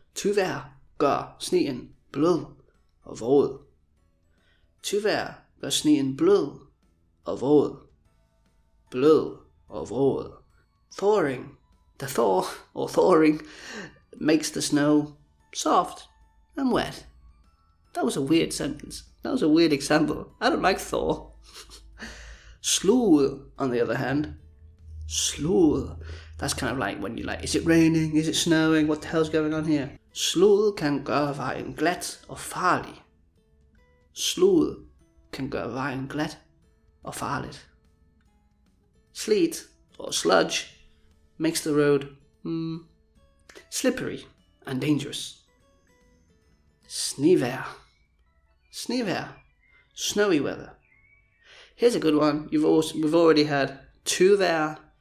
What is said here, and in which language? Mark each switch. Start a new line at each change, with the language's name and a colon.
Danish: Tøvejr gør sneen blød og våd. Tøvejr gør sneen blød og våd. Blød og våd. Thawing.
English: The thaw, or thawing, makes the snow soft and wet. That was a weird sentence. That was a weird example. I don't like Thor. Slud, on the other hand. Slud. That's kind of like when you like, is it raining? Is it snowing? What the hell's going on here?
Danish: Slud kan gøre vejen glat og farlig. Slud kan gøre vejen glat og farligt.
English: Sleet, or sludge, makes the road slippery and dangerous. Snevejr. Snowy weather. Here's a good one. We've already had tøvejr.